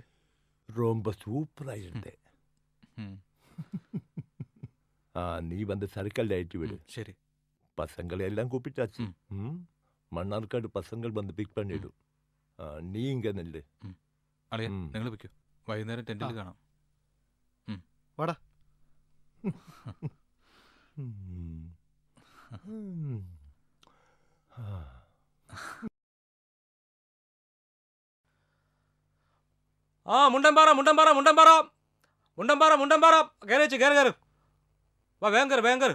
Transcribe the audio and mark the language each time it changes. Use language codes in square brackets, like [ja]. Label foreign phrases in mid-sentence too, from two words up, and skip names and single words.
[ta] ரொம்ப சூப்பரா இருந்தேன். நீ வந்து சரக்கல் ஏற்றி விடு. சரி. பசங்களை எல்லாம் கூப்பிட்டாச்சு. மன்னார்காடு பசங்கள் வந்து பிக் பண்ணிடும். நீ இங்க நெல்லு. [ml] അളിയ, നിങ്ങൾ വെക്കൂ. വൈകുന്നേരം ടെന്റിൽ കാണാം. വാടാ. മുണ്ടമ്പാറ മുണ്ടമ്പാറ മുണ്ടമ്പാറ മുണ്ടമ്പാറ മുണ്ടമ്പാറ കയറിച്ച് കയറി കയറി വാ വേഗം കയറി വേഗം കയറി.